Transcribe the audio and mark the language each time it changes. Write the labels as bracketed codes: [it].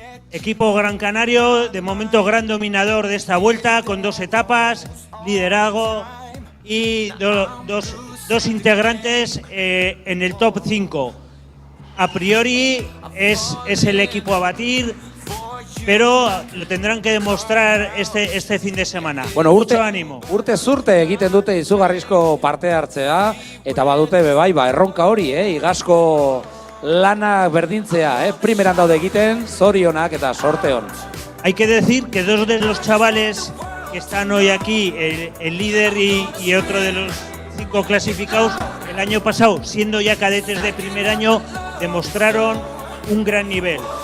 [es] Equipo Gran Canario, de momento gran dominador de esta vuelta, con 2 etapas, liderazgo y dos integrantes en el top 5. A priori es el equipo a batir, pero lo tendrán que demostrar este fin de semana. Bueno, mucho ánimo. [eu] Urte zurte egiten dute izugarrizko parte hartzea, eta badute bebai, erronka hori, igasko lana berdintzea, primeran daude egiten, zorionak eta sorte on. [es] Hay que decir que 2 de los chavales que están hoy aquí, el líder y otro de los 5 clasificados, el año pasado, siendo ya cadetes de primer año, demostraron un gran nivel.